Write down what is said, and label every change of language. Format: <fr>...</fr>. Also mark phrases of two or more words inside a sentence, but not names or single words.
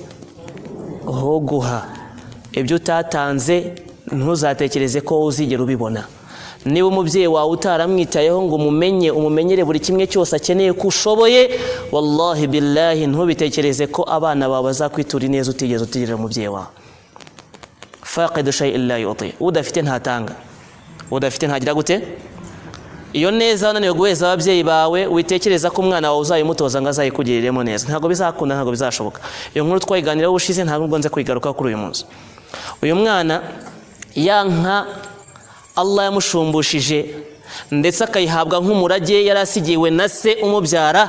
<rw>Guha ibyo utatanze ntuzatekereze ko uzigera ubibona. Niba umubyeyi wawe utaramwitayeho ngo umumenyere buri kimwe cyose akeneye ko ushoboye,</rw> <ar>والله بالله</ar> <rw>ntubitekereze ko abana bawe bazakwitura neza utigeze utigirira umubyeyi wawe.</rw> <ar>فاقد شيء لا يعطي,</ar> <rw>udafite ntatanga, udafite ntagira gute. Iyo neza wananiwe guheza ababyeyi bawe, witekereza ko umwana wawe uzayimutoza ngo azayikugiriremo neza, ntabwo bizakunda, ntabwo bizashoboka. Iyo nkuru twayiganiraho ubushize, ntabwo nze kuyigaruka kuri uyu munsi. Uyu mwana yanka Allah yamushumbushije ndetse akayihabwa nk'umurage yarasigiwe na se umubyara.</rw>